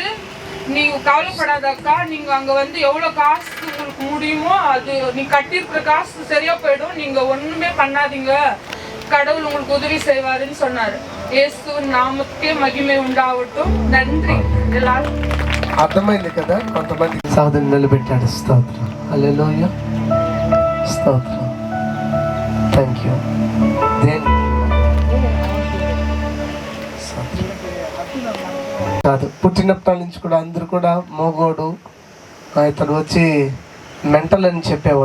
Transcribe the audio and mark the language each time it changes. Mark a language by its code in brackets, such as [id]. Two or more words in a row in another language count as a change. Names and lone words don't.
[ta] நீங்க கவலைப்படாதக்கா, நீங்க அங்க வந்து எவ்வளவு காசு உங்களுக்கு முடியுமோ அது நீங்க கட்டியிருக்கிற காசு சரியா போயிடும், நீங்க ஒண்ணுமே பண்ணாதீங்க, கடவுள் உங்களுக்கு உதவி செய்வாருன்னு சொன்னாரு. இயேசு நாமத்துக்கே மகிமை உண்டாகட்டும். நன்றி எல்லாரும். [te] అర్థమైంది కదా, కొంతమంది సాధన నిలబెట్టాడు. స్తోత్రం, హల్లెలూయా, స్తోత్రం, [en] thank you. [te] కాదు, పుట్టినప్పటి నుంచి కూడా అందరూ కూడా మోగోడు, ఇతను వచ్చి మెంటల్ అని చెప్పేవాడు.